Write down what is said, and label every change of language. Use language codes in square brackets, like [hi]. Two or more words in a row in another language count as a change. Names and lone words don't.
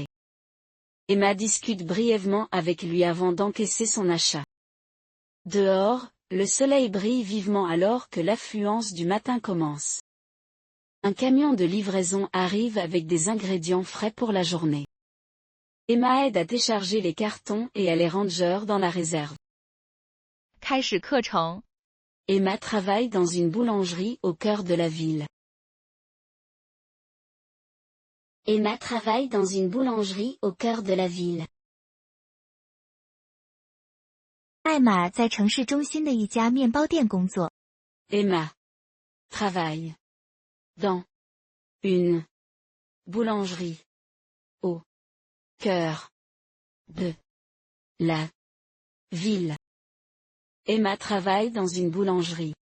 [fr] Emma discute brièvement avec lui avant d'encaisser son achat. Dehors, le soleil brille vivement alors que l'affluence du matin commence. Un camion de livraison arrive avec des ingrédients frais pour la journée. Emma aide à décharger les cartons et à les ranger dans la réserve. [zh] 开始课程。 [fr] Emma travaille dans une boulangerie au cœur de la ville. Emma travaille dans une boulangerie au cœur de la ville. [zh] 艾玛在城市中心的一家面包店工作。 [fr] Emma travaille dans une boulangerie au cœur de la ville. Emma travaille dans une boulangerie.